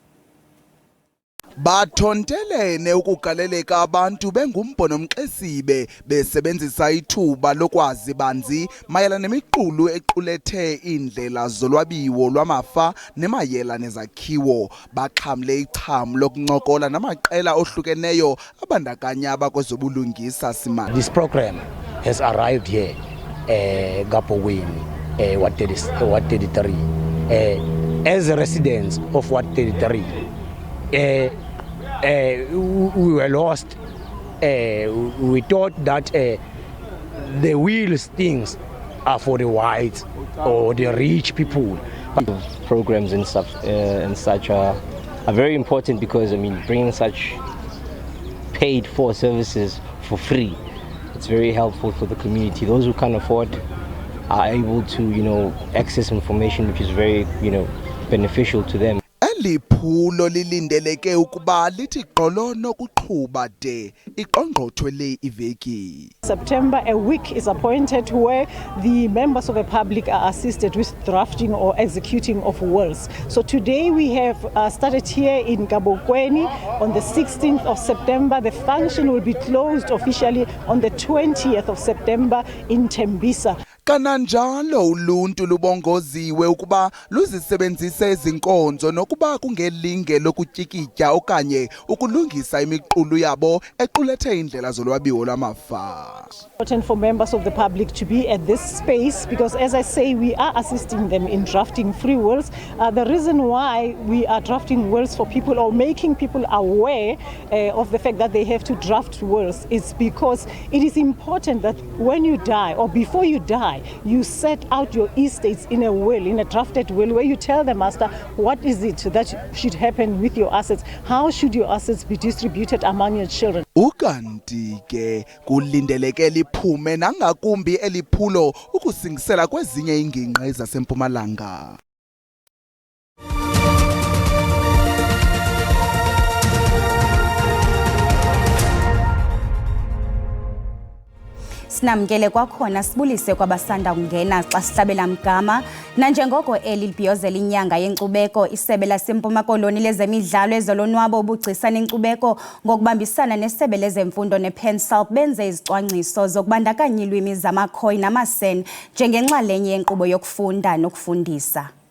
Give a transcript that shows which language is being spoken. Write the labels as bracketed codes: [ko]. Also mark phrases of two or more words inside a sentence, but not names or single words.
[xh] Bathontelene ukugaleleka abantu bengumbhono mxesibe besebenzisa ithuba lokwazi banzi mayelana nemiqulu equlethe indlela zolwabiwo lwamafa nemayela nezakhiwo. Baxhamle icham lokuncokola namaqela ohlukeneyo abandakanya abakwezobulungisa simanje. [en] This program has arrived here Gabokweni Ward 33 as a residents of Ward 33. We were lost. We thought that the wheels things are for the whites or the rich people. Programs and stuff and such are very important because bringing such paid for services for free, it's very helpful for the community. Those who can't afford are able to access information which is very beneficial to them. [xh] Liphulo lilindeleke ukuba lithi gqolo nokuqhuba de iqongqothwe le iveki. [en] September, a week is appointed where the members of the public are assisted with drafting or executing of wills. So today we have started here in Gabokweni on the 16th of September. The function will be closed officially on the 20th of September in Tembisa. [xh] Kananjalo uluntu lubongoziwe ukuba luzisebenzise izinkonzo nokuba kungelinge lokutyikitya okanye ukulungisa imiqulu yabo equlethe indlela zolwabiwo lwamafa. [en] Important for members of the public to be at this space because, as I say, we are assisting them in drafting free wills. The reason why we are drafting wills for people or making people aware of the fact that they have to draft wills is because it is important that when you die or before you die, you set out your estates in a will, in a drafted will, where you tell the master what is it that should happen with your assets, how should your assets be distributed among your children. [xh] Ukanti ke kulindeleke liphume nangakumbi eliphulo ukusingisela kwezinye ingingqi zaseMpumalanga. Sinamkele kwakhona sibulise kwabasanda kungena xa sihlabela mgama nanjengoko eli libhiyozela inyanga yenkcubeko isebe laseMpuma Koloni lezemidlalo ezolonwabo ubugcisa nenkcubeko ngokubambisana nesebe lezemfundo nePensal benze izicwangciso zokubandakanya ilwimi zamaKhoi namaSen njengenxalenye yenkqubo yokufunda nokufundisa.